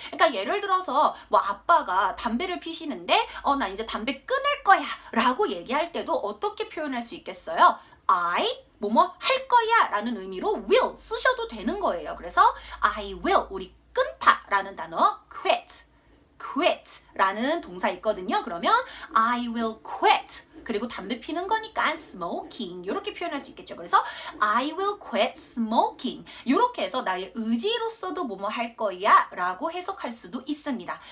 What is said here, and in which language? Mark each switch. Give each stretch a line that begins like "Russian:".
Korean: 그러니까 예를 들어서 뭐 아빠가 담배를 피시는데 나 이제 담배 끊을 거야 라고 얘기할 때도 어떻게 표현할 수 있겠어요? I 뭐뭐 할 거야 라는 의미로 will 쓰셔도 되는 거예요. 그래서
English: I will,
Korean: 우리 끊다 라는 단어 quit 라는 동사 있거든요. 그러면
English: I will quit.
Korean: 그리고 담배 피는 거니까 smoking 이렇게 표현할 수 있겠죠. 그래서
English: I will quit smoking
Korean: 이렇게 해서 나의 의지로서도 뭐뭐 할 거야 라고 해석할 수도 있습니다.